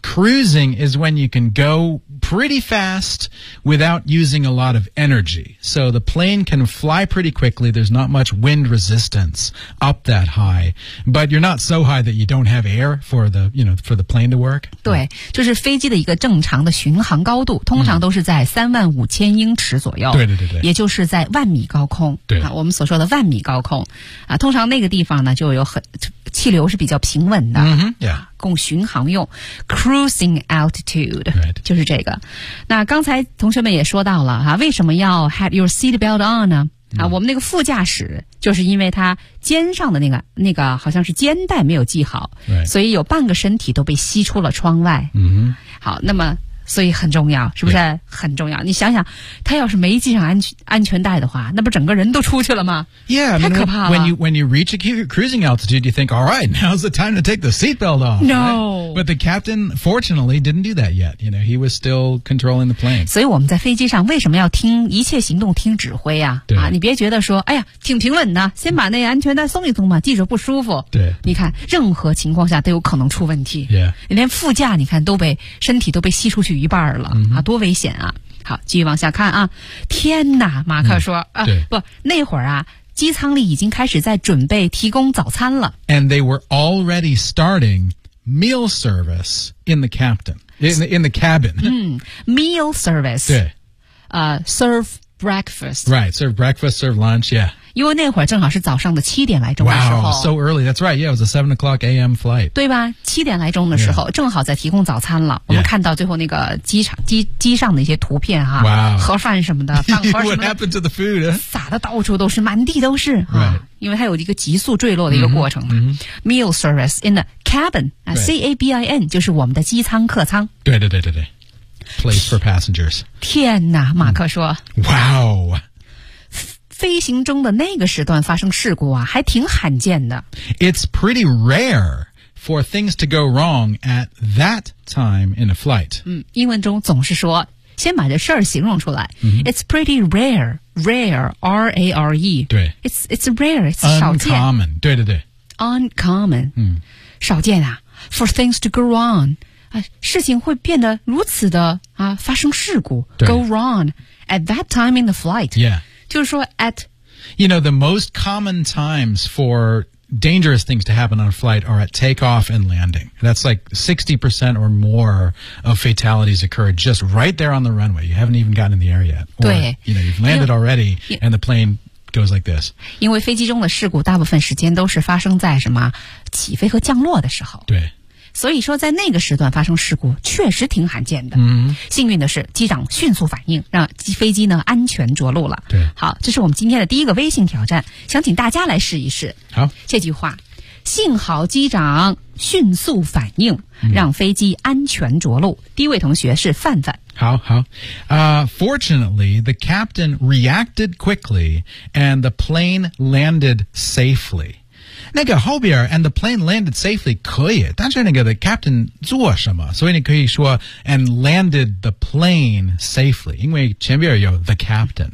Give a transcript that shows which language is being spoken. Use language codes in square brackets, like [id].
[en] ？Cruising is when you can go pretty fast without using a lot of energy. So the plane can fly pretty quickly. There's not much wind resistance up that high. But you're not so high that you don't have air for the, you know, for the plane to work. [zh] 对，就是飞机的一个正常的巡航高度，通常都是在35,000英尺左右。对对对对。也就是在万米高空。对。啊，我们所说的万米高空。啊，通常那个地方呢，就有很气流是比较平稳的。嗯哼，对。供巡航用 cruising altitude、 [en] right. [zh] 就是这个那刚才同学们也说到了、啊、为什么要 [en] had your seatbelt on [zh] 呢、mm. 啊、我们那个副驾驶就是因为他肩上的那个好像是肩带没有系好、 [en] right. [zh] 所以有半个身体都被吸出了窗外、 mm-hmm. 好那么所以很重要是不是、 [en] yeah. [zh] 很重要你想想他要是没系上安全带的话那不整个人都出去了吗 [en] yeah, [zh] 太可怕了 [en] when you reach a cruising altitude you think alright now's the time to take the seatbelt off no、 right? but the captain fortunately didn't do that yet you know he was still controlling the plane [zh] 所以我们在飞机上为什么要听一切行动听指挥 啊, 对啊你别觉得说哎呀挺平稳的先把那安全带松一松嘛系着不舒服对你看任何情况下都有可能出问题、 [en] yeah. [zh] 连副驾你看都被身体都被吸出去一半了、 mm-hmm. 啊，多危险啊好继续往下看啊天哪马克说、嗯、啊不那会儿啊机舱里已经开始在准备提供早餐了。 [en] And they were already starting meal service in the captain, in the cabin. 嗯 ,meal service. [zh] 对。 [en] Serve breakfast. Right, serve breakfast, serve lunch, yeah. [zh] 因为那会儿正好是早上的七点来钟的时候。 [en] Wow, so early, that's right, yeah, it was a 7 o'clock AM flight. [zh] 对吧七点来钟的时候、yeah. 正好在提供早餐了。 [en] Yeah. [zh] 我们看到最后那个机上的一些图片哈。 [en] Wow. [zh] 盒饭什么的。盒饭什么的 [en] What happened to the food?、 [zh] 撒的到处都是满地都是。 [en] Right. [zh] 啊、因为它有一个急速坠落的一个过程。 Mm-hmm. [en] Meal service in the cabin,、 right. [zh] C-A-B-I-N, 就是我们的机舱客舱。对对对对对。 [en] Place for passengers. [zh] 天哪马克说。 [en] Wow. [zh] 飞行中的那个时段发生事故啊，还挺罕见的。 [en] It's pretty rare for things to go wrong at that time in a flight. [zh] 嗯，英文中总是说先把这事儿形容出来。 Mm-hmm. [en] It's pretty rare, rare, R-A-R-E. [zh] 对。 [en] It's rare, it's 少见。 Uncommon, 对对对。 Uncommon, [zh] 嗯，少见啊。 [en] For things to go wrong, [zh] 事情会变得如此的啊，发生事故。 [en] Go wrong at that time in the flight. Yeah. [zh] 就是说 at... [en] You know, the most common times for dangerous things to happen on a flight are at takeoff and landing. That's like 60% or more of fatalities occur just right there on the runway. You haven't even gotten in the air yet. Or, 对。 You know, you've landed already and the plane... goes like this. [zh] 因为飞机中的事故大部分时间都是发生在什么起飞和降落的时候。对。所以说在那个时段发生事故确实挺罕见的。嗯。幸运的是机长迅速反应让飞机呢安全着陆了。对。好，这是我们今天的第一个微信挑战，想请大家来试一试。好。这句话，幸好机长迅速反应让飞机安全着陆。第一位同学是范范。好好。 [en] Fortunately, the captain reacted quickly and the plane landed safely. [zh] 那个后边 [en] and the plane landed safely [zh] 可以，但是那个 the captain 做什么，所以你可以说 [en] and landed the plane safely, [zh] 因为前边有 the captain.、